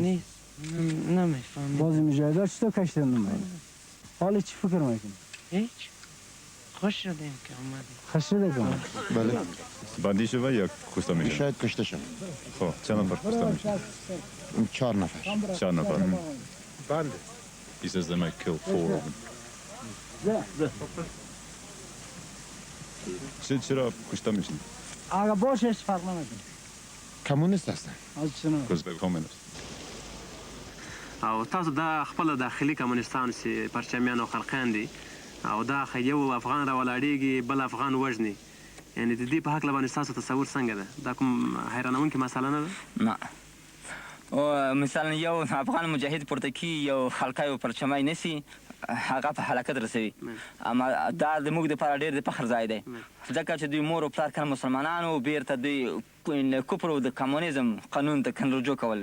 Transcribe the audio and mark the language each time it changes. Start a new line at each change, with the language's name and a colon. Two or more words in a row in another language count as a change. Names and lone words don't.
Persian: نیست نمیفهمید بازی مجاهدات چطور کشیده نمیدونید؟ حالا چی فکر میکنید؟ هیچ خوش شدیم که آمدیم خوش شده که آمدیم بله بندی شده یا کشته میشه؟ شاید کشته شد خب چند نفر کشته میشه؟ 4 نفر 4 نفر بنده
English: He says they might kill 4 of them
Persian: چرا کشته میشین؟ اگه باشه فرق نمیکنه. کمونیست هستن. از چنو؟ کمونیست.
Pashto: او تاسو دا خپل داخلي کمونستان چې پرچمیان او خلقان دي او دا یو افغان راولاړېږي بل افغان وژني یعنی د دې په هکله باندې ستاسو تصور څنګه ده دا کوم حیرانونکې مسله نه ده نه او مثلا یو افغان مجاهد پورته کی یو خلقه یو پرچمی نسی هغه په هلاکت رسوي اما دا زموږ دپاره ډېر د فخر ځای دی ځکه چې دوی مور او پلار کله مسلمانانو بیرته دوی کفر او د کمونیزم قانون ته رجوع کول